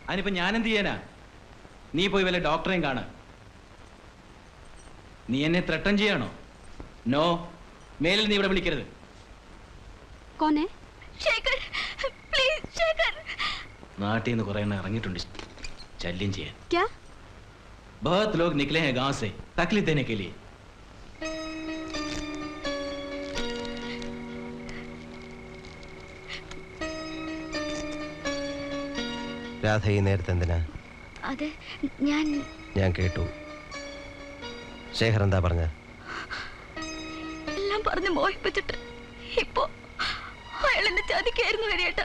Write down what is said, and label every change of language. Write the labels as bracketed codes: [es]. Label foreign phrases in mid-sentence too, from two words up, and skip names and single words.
[ml] അതിനിപ്പോ ഞാൻ എന്ത് ചെയ്യാനാ? നീ പോയി വല്ല ഡോക്ടറെയും കാണ. നീ എന്നെ ത്രട്ടൻ ചെയ്യാണോ? നോ, മേലിൽ നീ ഇവിടെ വിളിക്കരുത്. ശേഖർ പ്ലീസ് ശേഖർ. നാട്ടിൽ നിന്ന് കുറെ എണ്ണം ഇറങ്ങിയിട്ടുണ്ട് ശല്യം ചെയ്യാൻ. [hi] बहुत लोग निकले हैं गांव से तकलीफ देने के लिए. [ml] രാധ ഈ നേരത്തെ എന്തിനാ? അതെ, ഞാൻ കേട്ടു. ശേഖർ എന്താ പറഞ്ഞ? എല്ലാം പറഞ്ഞ് മോഹിപ്പിച്ചിട്ട് ഇപ്പോ അയാൾ എന്നെ ചതിക്കായിരുന്നു വരിയേട്ടാ.